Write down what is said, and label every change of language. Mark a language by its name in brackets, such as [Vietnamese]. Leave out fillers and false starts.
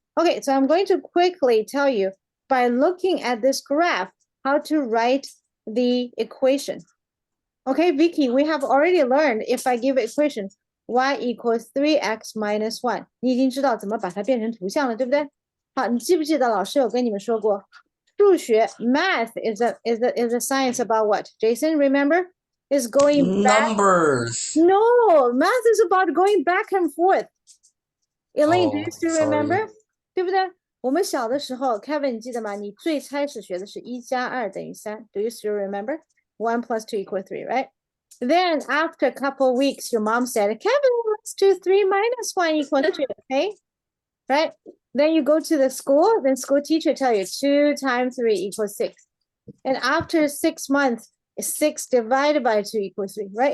[English] Okay, so I'm going to quickly tell you by looking at this graph, how to write the equation. Okay, Vicky, we have already learned if I give equation y equals 3x minus 1, [Chinese] 你已经知道怎么把它变成图像了，对不对？好，你记不记得老师有跟你们说过，数学 [English] math is a science about what? Jason, remember? Is going back. Numbers. No, math is about going back and forth. Elaine, do you still remember? [Chinese] 对不对？我们小的时候 ，Kevin， 你记得吗？你最开始学的是1加2等于3。 [English] Do you still remember? 1 plus 2 equals 3, right? Then after a couple of weeks, your mom said, Kevin, let's do 3 minus 1 equals 2, okay? Right? Then you go to the school, then school teacher tell you 2 times 3 equals 6. And after 6 months, 6 divided by 2 equals 3, right?